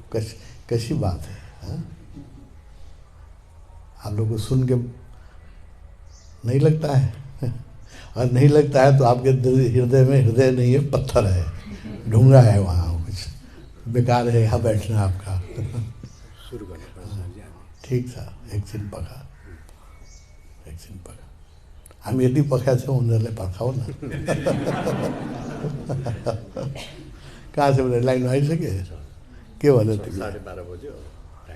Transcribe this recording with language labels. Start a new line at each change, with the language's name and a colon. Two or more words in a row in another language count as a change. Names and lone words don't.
Hindi: कैसी बात है, हाँ? आप लोग को सुन के नहीं लगता है और नहीं लगता है तो आपके हृदय में हृदय नहीं है, पत्थर है, ढूंगा है वहाँ, कुछ बेकार है यहाँ बैठना आपका।
Nepali: सुरु गर्नुपर्छ जी हामी। ठिक छ, एकछिन पखा, एकछिन पखा। हामी यति पखा छौँ, उनीहरूले पर्खाउ न। कहाँ छ भने लाइनमा आइसके? के भन्यो तिमी? 12:30 बज्यो टाइम।